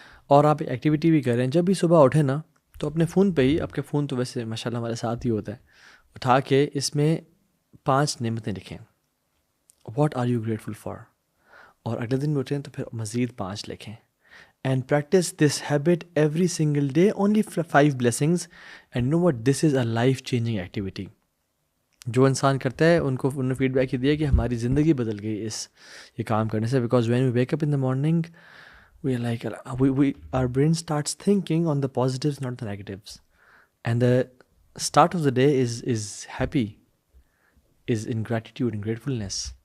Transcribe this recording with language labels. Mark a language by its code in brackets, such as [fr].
[ur] اور آپ ایکٹیویٹی بھی کریں، جب بھی صبح اٹھیں نا تو اپنے فون پہ ہی، آپ کے فون تو ویسے ماشاءاللہ ہمارے ساتھ ہی ہوتا ہے، اٹھا کے اس میں 5 نعمتیں لکھیں، [en] What are you grateful for. [ur] اور اگلے دن بھی اٹھیں تو پھر مزید 5 لکھیں. [en] And practice this habit every single day, only 5 blessings, and know what, this is a life-changing activity. [ur] جو انسان کرتا ہے انہوں نے فیڈ بیک یہ دیا کہ ہماری زندگی بدل گئی یہ کام کرنے سے. [en] because when we wake up in the morning, we are like, our brain starts thinking on the positives, not the negatives. And the start of the day is happy, is in gratitude and gratefulness.